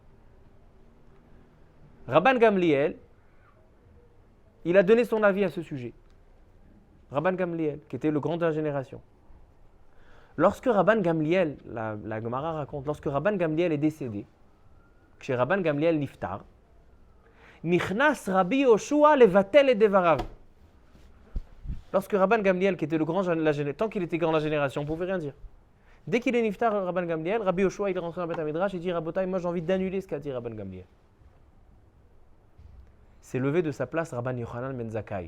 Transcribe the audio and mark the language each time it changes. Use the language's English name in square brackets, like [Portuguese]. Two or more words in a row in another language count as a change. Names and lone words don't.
[French] Rabban Gamliel, il a donné son avis à ce sujet. Rabban Gamliel, qui était le grand de la génération. Lorsque Rabban Gamliel, la Gemara raconte, lorsque Rabban Gamliel est décédé, chez Rabban Gamliel [Hebrew] נפטר נכנס רבי יהושע לבטל את דבריו. [French] Lorsque Rabban Gamliel, qui était le grand de la génération, tant qu'il était grand de la génération, on ne pouvait rien dire. Dès qu'il est Niftar, Rabban Gamliel, Rabbi Yoshua, il est rentré dans le [Hebrew] בית מדרש, [French] il dit Rabotai, moi j'ai envie d'annuler ce qu'a dit Rabban Gamliel. S'est levé de sa place Rabban Yochanan ben Zakkai.